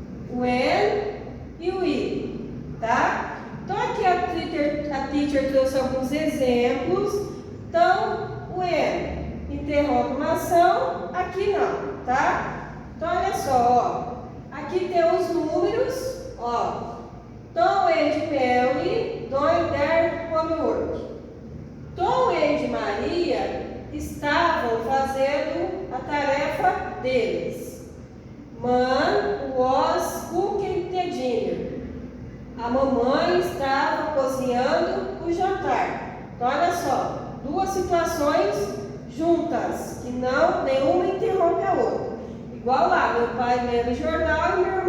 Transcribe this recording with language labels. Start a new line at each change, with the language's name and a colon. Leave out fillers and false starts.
Portuguese: When e o it, tá? Então, aqui a teacher trouxe alguns exemplos. Então, when interrompe uma ação, aqui não, tá? Então, olha só, ó. Aqui tem os números, ó.
English: Tom and Mary doing their homework.
Portuguese: Tom e Maria estavam fazendo a tarefa deles.
English: Mom was cooking the dinner.
Portuguese: A mamãe estava cozinhando o jantar. Então, olha só, duas situações juntas, que não, nenhuma interrompe a outra. Igual lá, meu pai lendo o jornal e